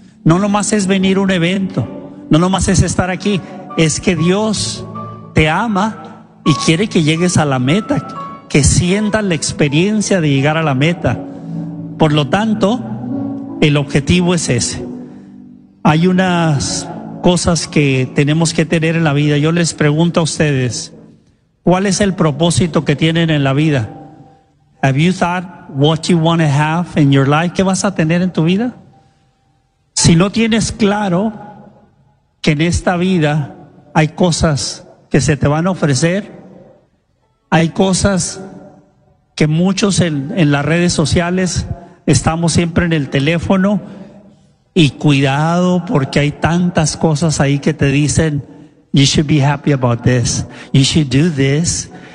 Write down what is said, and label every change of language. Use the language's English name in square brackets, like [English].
[Spanish] No nomás es venir a un evento, no nomás es estar aquí, es que Dios te ama y quiere que llegues a la meta, que sientas la experiencia de llegar a la meta. Por lo tanto, el objetivo es ese. Hay unas cosas que tenemos que tener en la vida. Yo les pregunto a ustedes, ¿cuál es el propósito que tienen en la vida? [English] Have you thought what you want to have in your life? [Spanish] ¿Qué vas a tener en tu vida? Si no tienes claro que en esta vida hay cosas que se te van a ofrecer, hay cosas que muchos en las redes sociales estamos siempre en el teléfono, y cuidado porque hay tantas cosas ahí que te dicen, [English] you should be happy about this, you should do this.